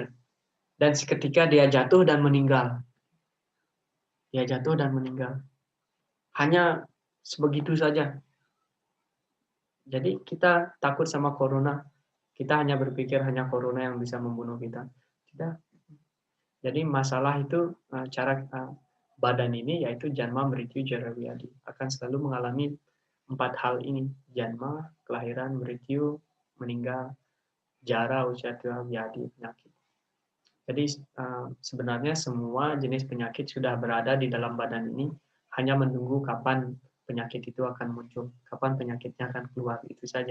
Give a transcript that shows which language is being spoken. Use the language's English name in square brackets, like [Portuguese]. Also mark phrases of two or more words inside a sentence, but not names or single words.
[Indonesian] Dan seketika dia jatuh dan meninggal. Dia jatuh dan meninggal. Hanya sebegitu saja. Jadi kita takut sama corona. Kita hanya berpikir hanya corona yang bisa membunuh kita. Tidak. Jadi masalah itu cara badan ini yaitu [Sanskrit] janma, mrityu, jara, vyadi [Indonesian] akan selalu mengalami 4 hal ini. Janma, kelahiran, mrityu, meninggal, jara, usia tua, vyadi, penyakit. Jadi sebenarnya semua jenis penyakit sudah berada di dalam badan ini, hanya menunggu kapan penyakit itu akan muncul, kapan penyakitnya akan keluar, itu saja.